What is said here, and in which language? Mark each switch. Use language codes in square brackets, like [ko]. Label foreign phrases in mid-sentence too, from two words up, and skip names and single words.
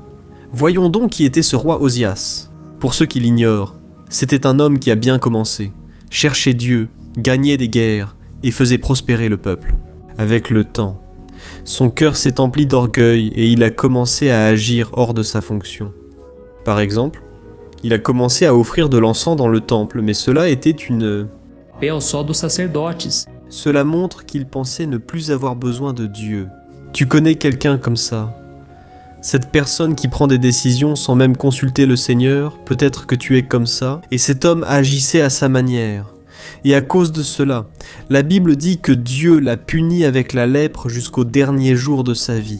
[fr] Voyons donc qui était ce roi Osias. Pour ceux qui l'ignorent, c'était un homme qui a bien commencé, cherchait Dieu, gagnait des guerres et faisait prospérer le peuple. Avec le temps, son cœur s'est empli d'orgueil et il a commencé à agir hors de sa fonction. Par exemple, il a commencé à offrir de l'encens dans le temple, mais cela était [pt] Papel só dos sacerdotes. [fr] Cela montre qu'il pensait ne plus avoir besoin de Dieu. Tu connais quelqu'un comme ça? Cette personne qui prend des décisions sans même consulter le Seigneur, peut-être que tu es comme ça, et cet homme agissait à sa manière. Et à cause de cela, la Bible dit que Dieu l'a puni avec la lèpre jusqu'au dernier jour de sa vie.